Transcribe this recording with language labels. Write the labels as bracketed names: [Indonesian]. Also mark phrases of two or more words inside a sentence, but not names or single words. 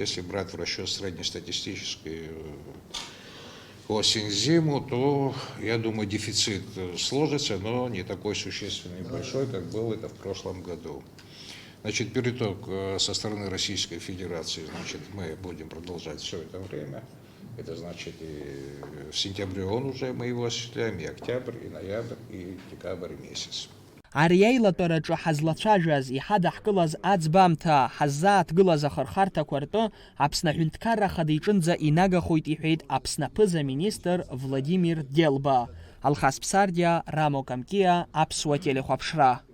[Russian] Если брать в расчет среднестатистический осень-зиму, то, я думаю, дефицит сложится, но не такой существенный и большой, как был это в прошлом году. Значит, переток со стороны Российской Федерации, значит, мы будем продолжать все это время. Это значит, и в сентябре мы его осуществляем, и октябрь, и ноябрь, и декабрь месяц. [Abkhazian] Ари аилатәараҿы ҳазлацәажәаз, иҳадаҳкылаз аӡбамҭа, ҳаззааҭгылаз ахырхарҭақәа ртәы Аԥсны Аҳәынҭқарра Ахада иҿынӡа инагахоит иҳәеит Аԥсны аԥыза-министр Владимир Делба. Алхас Ԥсардиа, Рамо Камкиа, Аԥсуа телехәаԥшра.